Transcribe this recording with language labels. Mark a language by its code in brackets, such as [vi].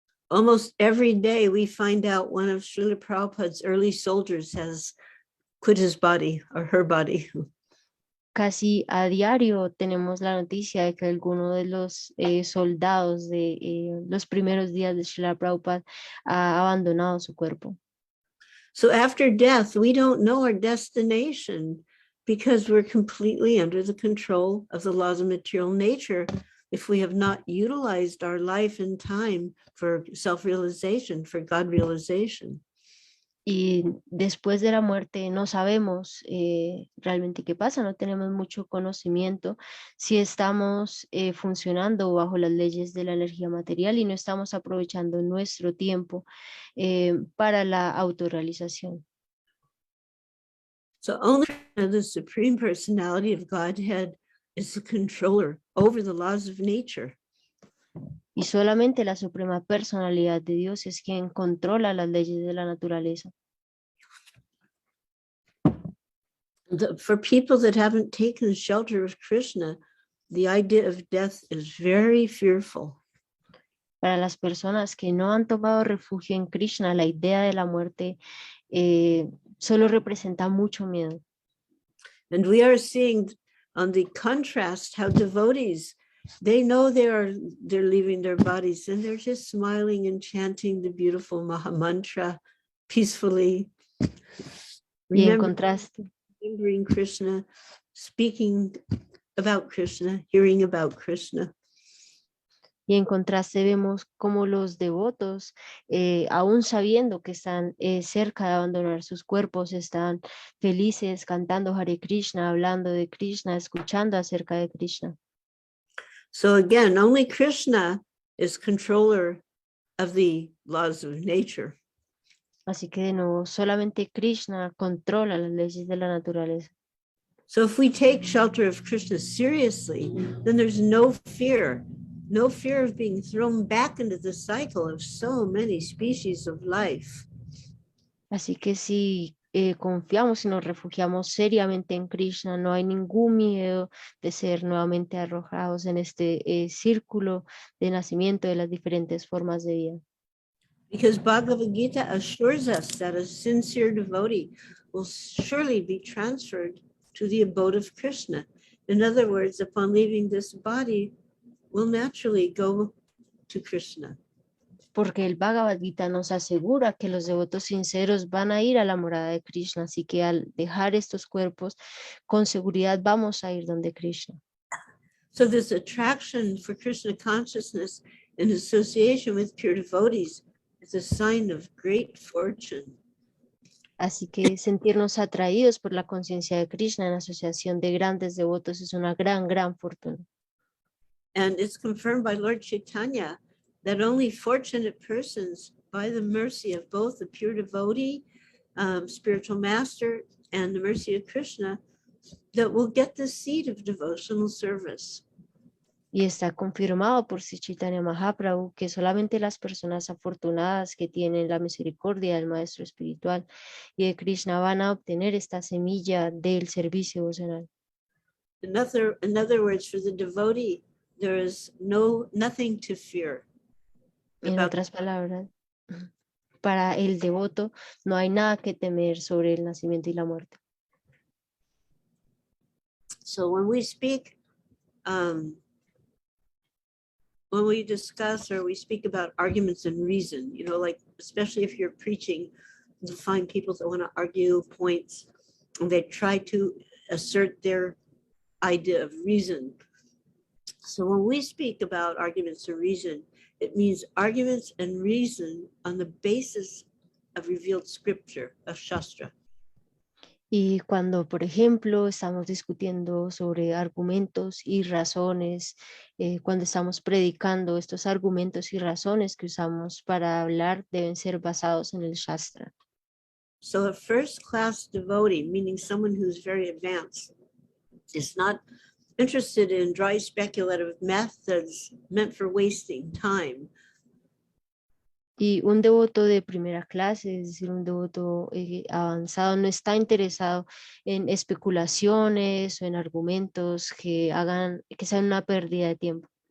[en] Almost every day we find out one of Srila Prabhupada's early soldiers has quit his body or her body. [es] Casi a diario tenemos la noticia de que alguno de los soldados de los primeros días de Srila Prabhupada ha abandonado su cuerpo. [en] So after death, we don't know our destination because we're completely under the control of the laws of material nature if we have not utilized our life and time for self-realization, for God realization. [es] Y después de la muerte no sabemos realmente qué pasa, no tenemos mucho conocimiento si estamos funcionando bajo las leyes de la energía material y no estamos aprovechando nuestro tiempo para la autorrealización. [en] So only the Supreme Personality of Godhead is the controller over the laws of nature. [es] Y solamente la Suprema Personalidad de Dios es quien controla las leyes de la naturaleza. [en] For people that haven't taken shelter of Krishna, the idea of death is very fearful. [es] Para las personas que no han tomado refugio en Krishna, la idea de la muerte solo representa mucho miedo. [en] And we are seeing on the contrast how devotees, they know they're leaving their bodies and they're just smiling and chanting the beautiful Maha Mantra peacefully. [es] Y en contraste, [en] remembering Krishna, speaking about Krishna, hearing about Krishna. [es] Y en contraste vemos cómo los devotos, aún sabiendo que están cerca de abandonar sus cuerpos, están felices cantando Hare Krishna, hablando de Krishna, escuchando acerca de Krishna. [en] So again, only Krishna is controller of the laws of nature. [es] Así que de nuevo, solamente Krishna controla las leyes de la naturaleza. [en] So if we take shelter of Krishna seriously, then there's no fear of being thrown back into the cycle of so many species of life. [es] Así que si confiamos y nos refugiamos seriamente en Krishna, no hay ningún miedo de ser nuevamente arrojados en este círculo de nacimiento de las diferentes formas de vida. [en] Because Bhagavad Gita assures us that a sincere devotee will surely be transferred to the abode of Krishna. In other words, upon leaving this body, will naturally go to Krishna. [es] Porque el Bhagavad Gita nos asegura que los devotos sinceros van a ir a la morada de Krishna, así que al dejar estos cuerpos, con seguridad vamos a ir donde Krishna. [en] So this attraction for Krishna consciousness in association with pure devotees is a sign of great fortune. [es] Así que sentirnos atraídos por la conciencia de Krishna en asociación de grandes devotos es una gran fortuna. [en] And it's confirmed by Lord Chaitanya that only fortunate persons, by the mercy of both the pure devotee, spiritual master, and the mercy of Krishna, that will get the seed of devotional service. [es] Y está confirmado por Sri Chaitanya Mahaprabhu que solamente las personas afortunadas que tienen la misericordia del Maestro Espiritual y de Krishna van a obtener esta semilla del servicio devocional. [en] In other words, for the devotee, there is nothing to fear. [es] En otras palabras, para el devoto no hay nada que temer sobre el nacimiento y la muerte. [en] So when we speak, when we discuss or we speak about arguments and reason, you know, like especially if you're preaching, you find people that want to argue points and they try to assert their idea of reason. So when we speak about arguments and reason, it means arguments and reason on the basis of revealed scripture, of Shastra. [es] Y cuando, por ejemplo, estamos discutiendo sobre argumentos y razones, cuando estamos predicando, estos argumentos y razones que usamos para hablar deben ser basados en el Shastra. [en] So a first-class devotee, meaning someone who's very advanced, is not interested in dry speculative methods meant for wasting time. [es] Y un devoto de primera clase, es decir, un devoto avanzado, no está interesado en especulaciones o en argumentos que sean una pérdida de tiempo.